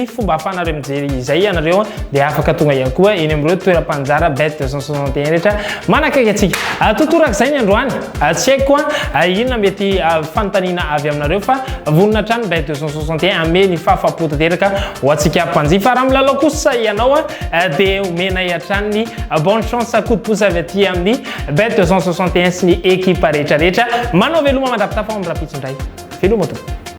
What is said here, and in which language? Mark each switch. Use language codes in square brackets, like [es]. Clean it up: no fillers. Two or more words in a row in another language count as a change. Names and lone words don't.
[mg] fomba ahafahanareo mijery izay ianareo dia afaka tonga ihany koa eny amin'ireo toeram-panjara Bet 261 rehetra manakaiky atsika totorak'izay ny androany tsy haiko inona mety fanontaniana avy aminareo fa vonona trano Bet 261 ame ny fahafapo tanteraka ho antsika mpanjifa raha milalao kosa ianao dia omena hiatrany ny [fr] bonne chance coup-de-pouce [mg] avy aty amin'ny Bet 261 sy ny ekipa rehetrarehetra manao veloma mandrapitafa amin'ny rapitso indray veloma to